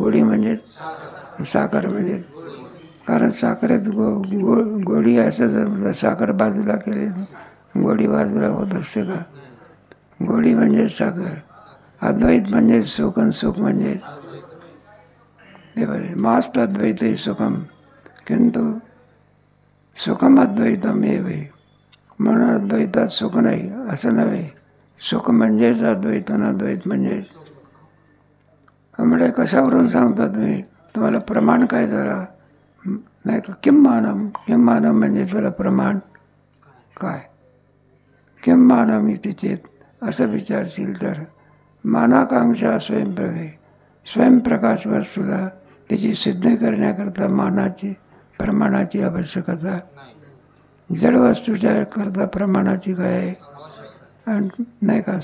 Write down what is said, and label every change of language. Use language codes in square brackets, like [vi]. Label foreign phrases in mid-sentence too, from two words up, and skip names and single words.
[mr] गोडी म्हणजेच साखर म्हणजे, कारण साखरेत गोडी असं जर साखर बाजूला केली गोडी बाजूला होत असते का. गोडी म्हणजे साखर. अद्वैत म्हणजे सुख आणि सुख म्हणजे ते बरे. [sa] मास्त अद्वैत सुखम किंतु सुखम अद्वैतम एव. [mr] म्हणून अद्वैतात सुख नाही असं नव्हे. सुख म्हणजेच अद्वैत आणि अद्वैत म्हणजेच. म्हणजे कशावरून सांगता तुम्ही, तुम्हाला प्रमाण काय जरा नाही का. [sa] किं मानम [mr] म्हणजे तुला प्रमाण काय. [sa] किं मानम इति चेत [mr] असं विचारशील तर [sa] मानाकांक्षा स्वयंप्रभे. [mr] स्वयंप्रकाश वस्तूला त्याची सिद्ध करण्याकरता मानाची प्रमाणाची आवश्यकता. जड वस्तूच्या करता प्रमाणाची काय आहे नाही का.